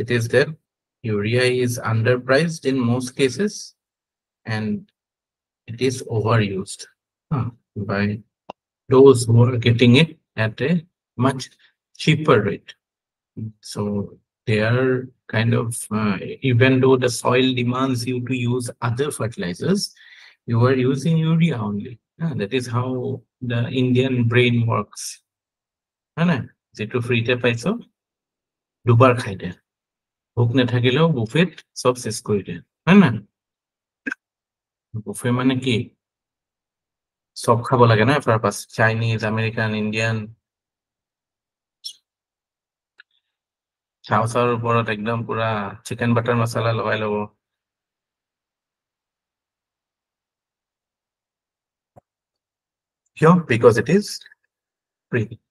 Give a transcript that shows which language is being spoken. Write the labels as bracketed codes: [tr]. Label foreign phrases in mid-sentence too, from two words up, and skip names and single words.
[en] It is that urea is underpriced in most cases and it is overused by those who are getting it at a much cheaper rate. So they are kind of, even though the soil demands you to use other fertilizers, you are using urea only. That is how the Indian brain works. [as] যেটো ফ্ৰীতে পাইছো দুবাৰ খাই দে, ভোক নাথাকিলেও বুফেত সব শেষ কৰি দে, হয় না? বুফে মানে কি সব খাব লাগে না, পারপাস চাইনিজ, আমেরিকান, ইন্ডিয়ান, চাউচাউৰ ওপৰত একদম পুৰা চিকেন বাটাৰ মছলা লগাই ল'ব। কিয়? [en] because it is free.